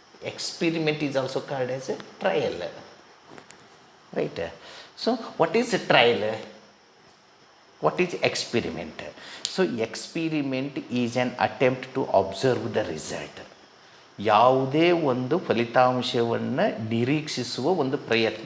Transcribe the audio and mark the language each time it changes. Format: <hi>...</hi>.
<en>Experiment is also called as a trial, right. So what is a trial? What is experiment? So experiment is an attempt to observe the result.</en> <kn>ಯಾವುದೇ ಒಂದು ಫಲಿತಾಂಶವನ್ನು ನಿರೀಕ್ಷಿಸುವ ಒಂದು ಪ್ರಯತ್ನ.</kn>